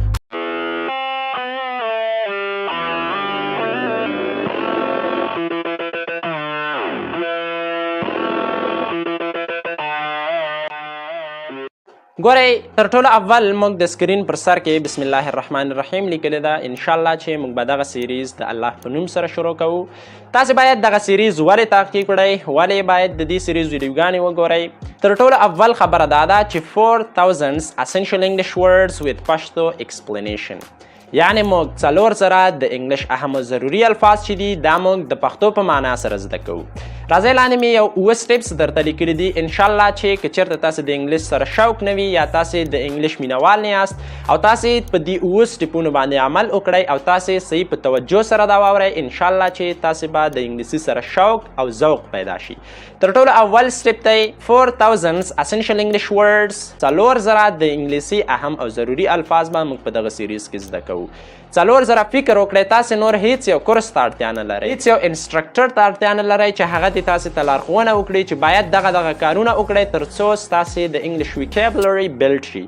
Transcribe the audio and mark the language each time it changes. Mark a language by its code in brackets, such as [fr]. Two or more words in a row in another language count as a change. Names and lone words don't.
[ps] ګورئ، تر ټولو اول موږ د سکرین پر سر کې بسم الله الرحمن الرحیم لیکلې ده. انشاءالله چې موږ به دغه سیریز د الله په نوم سره شروع کوو. تاسې باید دغه سیریز ولې تعقیب کړئ، ولې باید د دې سیریز ویډیوګانې وګورئ. تر ټولو اول خبره دا ده چې 4000 [en] essential English words with [ps] پښتو explanation، یعنی موږ 4000 د انګلیش اهم او ضروري الفاظ چې دي دا موږ د پښتو په معنا سره زده کوو. راځئ لاندې مې یو 9 سټیپس درته لیکلي دي. انشاءالله چې که چېرته تاسې د انګلیش سره شوق نه وي یا تاسې د انګلیش مینوال نه یاست او تاسې په دې 9 سټیپونو باندې عمل وکړئ او تاسې صحیح په توجه سره دا واورئ، انشاءالله چې تاسې به د انګلیسي سره شوق او ذوق پیدا شي. تر ټولو اول سټیپ دی 4000 [en] essential English words، [ps] 4000 د انګلیسي اهم او ضروري الفاظ به موږ په دغه سیریز کې زده کوو. 4000 فکر وکړئ، تاسې نور هیڅ یو کورس ته اړتیا نه لرئ، هیڅ یو انسټرکټر ته اړتیا نه لرئ چې هغه دې تاسې ته لارښوونه وکړي چې باید دغه کارونه وکړئ تر څو ستاسې د انګلیش ویکیبلري بلډ شي.